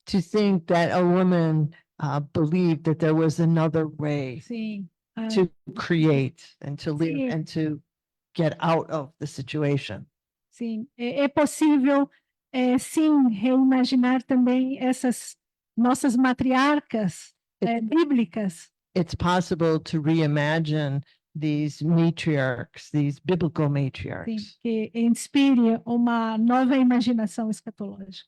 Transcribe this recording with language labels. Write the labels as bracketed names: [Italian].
[English] To think that a woman believed that there was another way [Portuguese] Sim. [English] to create and to live [Portuguese] Sim. [English] and to get out of the situation. [Portuguese] Sim, é possível, sim, reimaginar também essas nossas matriarcas bíblicas. [English] It's possible to reimagine these matriarchs, these biblical [Portuguese] Sim, [English] matriarchs [Portuguese] que inspire uma nova imaginação escatológica.